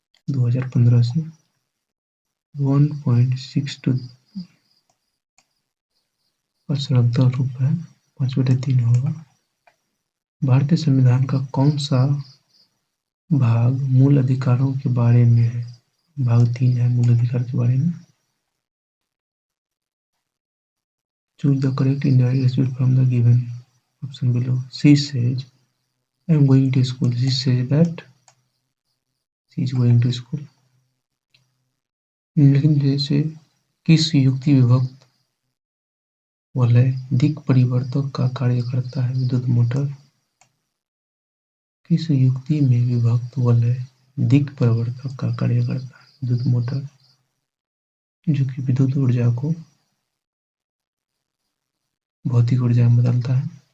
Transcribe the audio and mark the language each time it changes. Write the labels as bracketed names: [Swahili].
[Hindi] 2015 से 1.62 का रूप है, 5/3 होगा। भारतीय संविधान का कौन सा भाग मूल अधिकारों के बारे में है? भाग 3 है मूल अधिकार के बारे में। [English] Choose the correct indirect speech from the given option below. She says, I am going to school. She says that she is going to school. [Hindi] निम्नलिखित में से किस युक्ति विभक्त वलय दिक् परिवर्तक का कार्य करता है? विद्युत मोटर। किस युक्ति में विभक्त वलय दिक् परिवर्तक का कार्य करता है? विद्युत मोटर, जो कि विद्युत ऊर्जा को भौतिक ऊर्जा में बदलता है।